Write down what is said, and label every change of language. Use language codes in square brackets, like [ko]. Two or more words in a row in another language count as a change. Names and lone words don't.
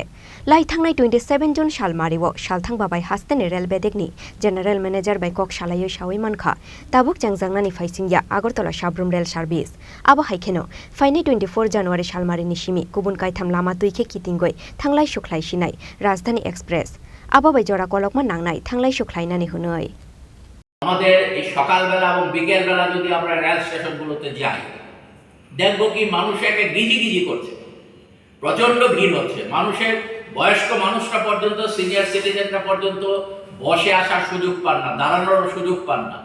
[trp] Lai Thangnai 27 June Shalmariwo, Shalthang Babai Haste ni Rel Bedekni, General Manager by Kok Shalayo Shawi Manka, Tabuk Jangjangnani Faisingya, Agartala Shabrum Rel Service. Abo haikeno, Faini 24 January Shalmari Nishimi, Kubun Kaitam Lama Tuike Kitingoi, Thanglai Shuklai Shinai, Rajdhani Express. Abo by Jora Kolokman Nangnai, Thanglai Shuklai Nani Hunoi. [bn] আমাদের এই সকালবেলা এবং বিকেলবেলা যদি আমরা রেল স্টেশনগুলোতে যাই দেখব কি মানুষ একে গিজি করছে, প্রচণ্ড ভিড় হচ্ছে। মানুষের বয়স্ক মানুষরা পর্যন্ত, সিনিয়র সিটিজেনরা পর্যন্ত বসে আসার সুযোগ পান না, দাঁড়ানোর সুযোগ পান না।